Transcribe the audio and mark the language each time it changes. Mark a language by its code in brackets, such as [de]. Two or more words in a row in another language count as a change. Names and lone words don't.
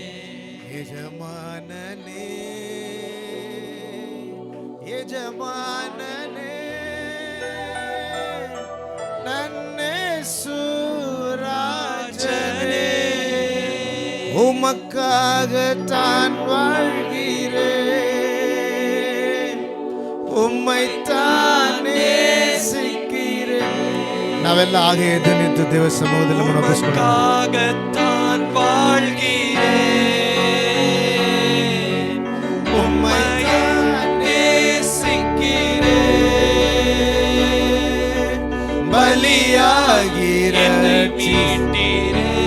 [ta] எஜமானனே எஜமானனே நன்னேசு ராஜனே, உமக்காக தான் வாழ்கிறேன், உம்மைத்தான் நேசிக்கிறேன். [kn] ನಾವೆಲ್ಲ ಹಾಗೆ ಎದ್ದು ನಿಂತು ದೇವ ಸಮೂಹದಲ್ಲಿ ಮುನ್ನಡೆಸೋಣ. [ta] உமக்காகத்தான் வாழ்கிறேன், உம்மைத்தான் நேசிக்கிறேன். பலியாகிற என்னை மீட்டீரே.